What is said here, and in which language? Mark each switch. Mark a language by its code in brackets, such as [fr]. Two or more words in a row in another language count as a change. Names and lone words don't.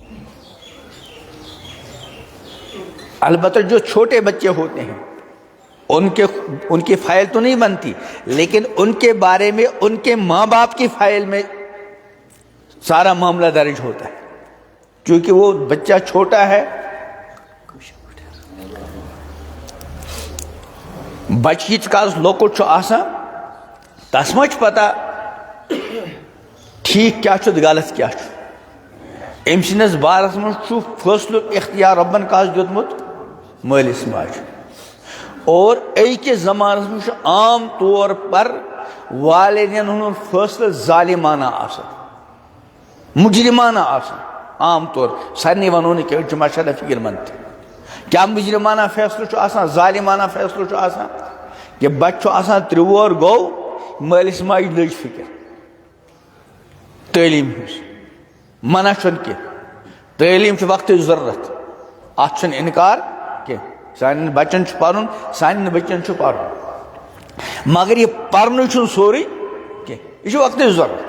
[ur] البتہ جو چھوٹے بچے ہوتے ہیں ان کی فائل تو نہیں بنتی، لیکن ان کے بارے میں ان کے ماں باپ کی فائل میں سارا معاملہ درج ہوتا ہے، کیونکہ وہ بچہ چھوٹا ہے. [ks] بچیت کاز لوکٹ چھُ آسان، تس ما چھُ پتہ ٹھیک کیا چھُ غلط کیا چھُ. أمۍ سٕنٛدِس بارس منٛز چھُ فٲصلُک اختیار رۄبن کاز دیُتمُت؟ مٲلِس ماجہِ. اور أزکِس زمانس منٛز چھُ عام طور پر والدین ہُنٛد فٲصلہٕ ظالمانہ آسان، مجرمانہ آسان. عام طور سارنٕے ونو نہٕ کینٛہہ، أڑۍ چھِ ماشاءاللہ فکر مند تہِ. کیا مجرمانہ فیصلہ چھُ آسان، ظالمانہ فیصلہ چھُ آسان کہ بچہ چھُ آسان 3 وُہُر گوٚو، مٲلِس ماجہِ لٔج فکر تعلیٖم ہٕنٛز. منع چھُنہٕ کینٛہہ، تعلیٖم چھِ وقتٕچ ضروٗرت، اتھ چھُنہٕ انکار کینٛہہ. سانٮ۪ن بچن چھُ پرُن، سانٮ۪ن بچن چھُ پرُن، مگر یہ پرنُے چھُنہٕ سورُے کینٛہہ، یہ چھُ وقتٕچ ضروٗرت.